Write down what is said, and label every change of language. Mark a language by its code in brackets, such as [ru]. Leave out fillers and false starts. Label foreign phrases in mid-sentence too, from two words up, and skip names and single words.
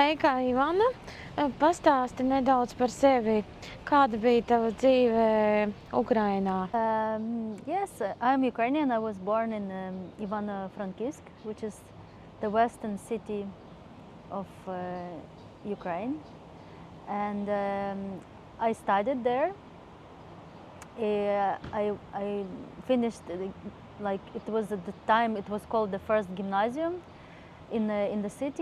[lv] Sveika, Ivanna! Pastāsti nedaudz par sevi. Kāda bija tava dzīve Ukrainā? [en] Yes, I'm Ukrainian. I was born in Ivano-Frankivsk, which is the western city of Ukraine. And I studied there. I finished, it was at the time, it was called the first gymnasium in the city.